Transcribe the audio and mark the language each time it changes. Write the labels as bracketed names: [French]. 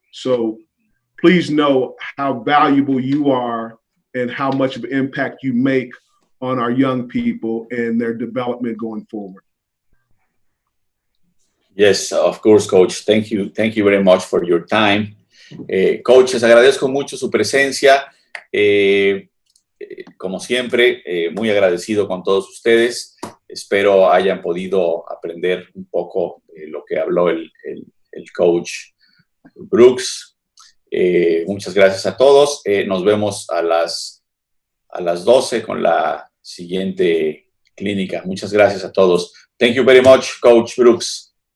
[English] So please know how valuable you are and how much of an impact you make on our young people and their development going forward. Yes, of course, coach. Thank you very much for your time. [Spanish] Coach, les agradezco mucho su presencia. Como siempre, muy agradecido con todos ustedes. Espero hayan podido aprender un poco lo que habló el coach Brooks. Muchas gracias a todos. Nos vemos a las 12 con la siguiente clínica. Muchas gracias a todos. [English] Thank you very much, Coach Brooks.